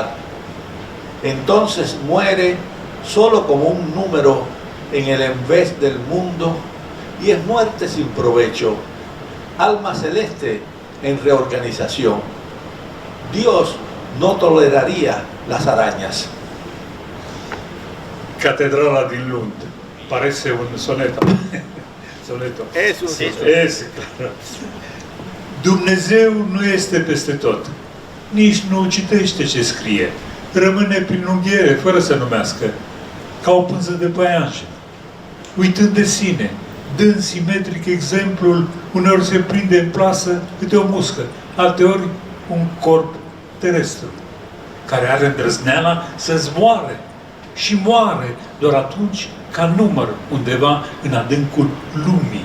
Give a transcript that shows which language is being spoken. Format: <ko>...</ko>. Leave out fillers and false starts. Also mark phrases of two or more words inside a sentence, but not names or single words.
<es>Entonces muere solo como un número en el envés del mundo y es muerte sin provecho, alma celeste en reorganización. Dios no toleraría las arañas.</es> <ro>Catedrala din Lund.</ro> <es>Parece un soneto. Soneto. Es un Sí.</es> <ro>Este, clar. Dumnezeu nu este peste tot. Nici nu citește ce scrie. Rămâne prin unghiere, fără să numească, ca o pânză de păianjen. Uitând de sine, dând simetric exemplul, uneori se prinde în plasă câte o muscă, alteori un corp terestru, care are îndrăzneala să zboare și moare doar atunci ca număr undeva în adâncul lumii.</ro>